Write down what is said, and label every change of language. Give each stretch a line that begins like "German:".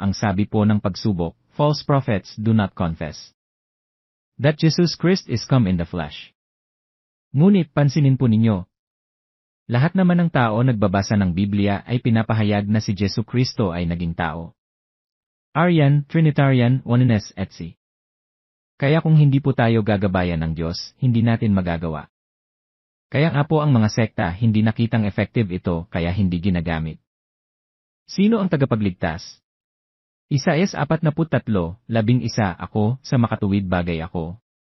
Filipino: Ang sabi po ng pagsubok,
English: false prophets do not confess that Jesus Christ is come in the flesh.
Filipino: Ngunit pansinin po ninyo, lahat naman ng tao nagbabasa ng Biblia ay pinapahayag na si Jesu Kristo ay naging tao.
English: Arian, Trinitarian, Oneness, etc.
Filipino: Kaya kung hindi po tayo gagabayan ng Diyos, hindi natin magagawa. Kaya nga po ang mga sekta hindi nakitang effective ito kaya hindi ginagamit. Sino ang tagapagligtas? Isaías 43:11 Ako, sa makatuwid bagay ako.